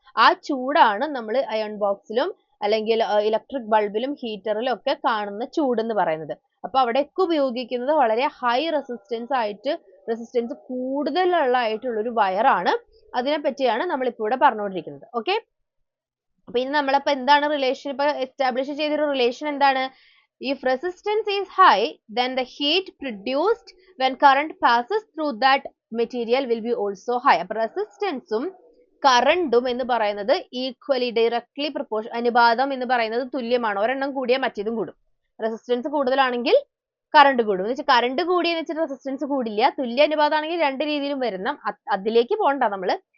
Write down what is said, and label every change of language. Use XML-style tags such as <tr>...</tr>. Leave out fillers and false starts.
<ml>ആ ചൂടാണ് നമ്മൾ അയൺ ബോക്സിലും അല്ലെങ്കിൽ ഇലക്ട്രിക് ബൾബിലും ഹീറ്ററിലും ഒക്കെ കാണുന്ന ചൂട് എന്ന് പറയുന്നത്. അപ്പൊ അവിടെയൊക്കെ ഉപയോഗിക്കുന്നത് വളരെ ഹൈ റെസിസ്റ്റൻസ് കൂടുതലായിട്ടുള്ള ഒരു വയറാണ്. അതിനെ പറ്റിയാണ് നമ്മൾ ഇപ്പോൾ ഇവിടെ പറഞ്ഞുകൊണ്ടിരിക്കുന്നത്. ഓക്കെ, അപ്പൊ ഇനി നമ്മളിപ്പോ എന്താണ് റിലേഷൻ ഇപ്പൊ എസ്റ്റാബ്ലിഷ് ചെയ്തൊരു റിലേഷൻ എന്താണ്?</ml> <en>If resistance is high, then the heat produced when current passes through that material will be also high.</en> <ml>അപ്പൊ റെസിസ്റ്റൻസും കറണ്ടും എന്ന് പറയുന്നത് ഈക്വലി ഡയറക്ട്ലി അനുപാതം എന്ന് പറയുന്നത് തുല്യമാണ്. ഒരെണ്ണം കൂടിയാൽ മറ്റേതും കൂടും. റെസിസ്റ്റൻസ് കൂടുതലാണെങ്കിൽ കറണ്ട് കൂടും. എന്ന് വെച്ചാൽ കറണ്ട് കൂടിയെന്ന് വെച്ചിട്ട് റെസിസ്റ്റൻസ് കൂടില്ല. തുല്യ അനുപാതമാണെങ്കിൽ രണ്ട് രീതിയിലും വരുന്ന, അതിലേക്ക് പോകണ്ട നമ്മള്.</ml>